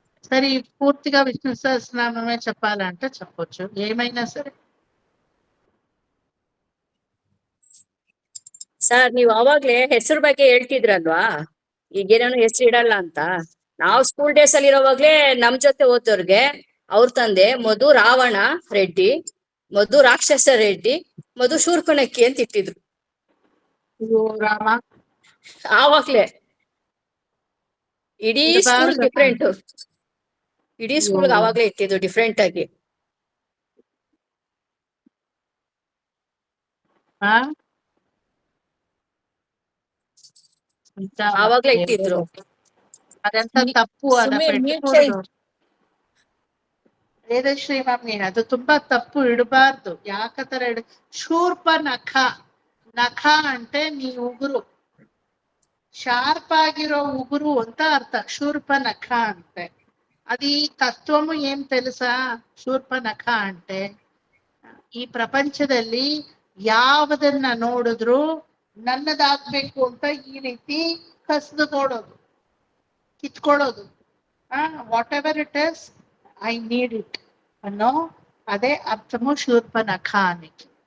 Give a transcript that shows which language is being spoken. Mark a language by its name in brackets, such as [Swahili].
[Telugu] సరే, పూర్తిగా విష్ణు సహస్రనామమే చెప్పాలంటే చెప్పొచ్చు, ఏమైనా సరే. [Kannada] ಸರ್, ನೀವು ಅವಾಗ್ಲೇ ಹೆಸರು ಬಗ್ಗೆ ಹೇಳ್ತಿದ್ರಲ್ವಾ, ಈಗೇನೇನು ಹೆಸರು ಇಡಲ್ಲ ಅಂತ. ನಾವು ಸ್ಕೂಲ್ ಡೇಸ್ ಅಲ್ಲಿ ಇರೋವಾಗ್ಲೇ ನಮ್ ಜೊತೆ ಓದೋರ್ಗೆ ಅವ್ರ ತಂದೆ ಮಧು ರಾವಣ ರೆಡ್ಡಿ, ಮಧು ರಾಕ್ಷಸ ರೆಡ್ಡಿ, ಮಧು ಶೂರ್ಪಣಕ್ಕಿ ಅಂತ ಇಟ್ಟಿದ್ರು ರಾಮ. ಆವಾಗ್ಲೇ. ಇಡೀ ಸ್ಕೂಲ್ ಡಿಫ್ರೆಂಟ್, ಇಡೀ ಸ್ಕೂಲ್ ಆವಾಗ್ಲೇ ಇಟ್ಟಿದ್ರು ಡಿಫ್ರೆಂಟ್ ಆಗಿ. ಆವಾಗ್ಲೇ ಇಟ್ಟಿದ್ರು. ಅದಂತ ತಪ್ಪು, ಅದ ವೇದಶ್ರೀ ಮಮ್ಮಿ, ಅದು ತುಂಬಾ ತಪ್ಪು, ಇಡಬಾರ್ದು. ಯಾಕತರ ಶೂರ್ಪ ನಖ. ನಖ అంటే నీ ಉಗುರು, ಶಾರ್ಪ್ ಆಗಿರೋ ಉಗುರು ಅಂತ ಅರ್ಥ ಶೂರ್ಪ ನಖ అంటే. [Telugu] అది తత్వము ఏం తెలుసా? ಶೂರ್ಪ ನಖ అంటే [Kannada] ಈ ಪ್ರಪಂಚದಲ್ಲಿ ಯಾವುದನ್ನ ನೋಡಿದ್ರು ನನ್ನದಾಗ್ಬೇಕು ಅಂತ ಈ ರೀತಿ ಕಸ್ದು ನೋಡೋದು, ಕಿತ್ಕೊಳ್ಳೋದು. [English] whatever it is, I need it [Telugu] అన్నో అదే అర్థము శూర్పణఖానికి.